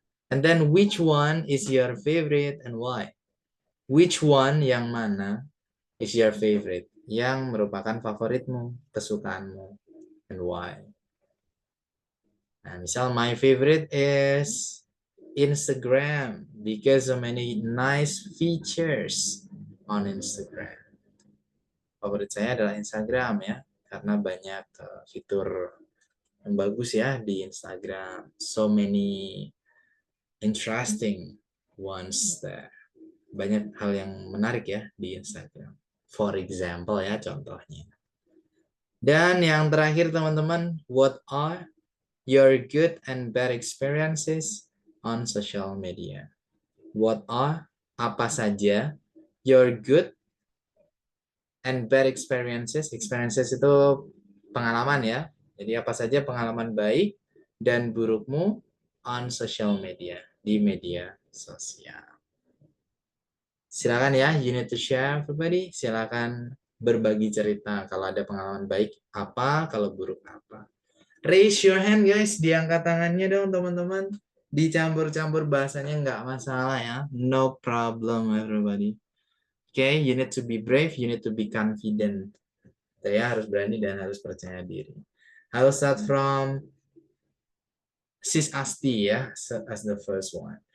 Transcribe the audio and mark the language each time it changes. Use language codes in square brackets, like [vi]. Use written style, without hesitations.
[en] And then which one is your favorite and why? Which one [id] yang mana [en] is your favorite? [id] Yang merupakan favoritmu, kesukaanmu, [en] and why? [id] Nah, misal [en] my favorite is Instagram because so many nice features on Instagram. [id] Favorit saya adalah Instagram ya, karena banyak fitur yang bagus ya di Instagram. [en] So many interesting ones there. [id] Banyak hal yang menarik ya di Instagram. [en] For example [id] ya, contohnya. Dan yang terakhir teman-teman, [en] what are your good and bad experiences on social media? What are, [id] apa saja, [en] your good and bad experiences? [id] Experiences itu pengalaman ya. Jadi apa saja pengalaman baik dan burukmu [en] on social media, [id] di media sosial. Silakan ya, [en] you need to share everybody. [id] Silakan berbagi cerita. Kalau ada pengalaman baik apa, kalau buruk apa. [en] Raise your hand guys, [id] diangkat tangannya dong teman-teman. Dicampur-campur bahasanya nggak masalah ya. [en] No problem everybody. Okay, you need to be brave, you need to be confident. [id] Saya harus berani dan harus percaya diri. [en] I will start from Sis Asti ya, as the first one.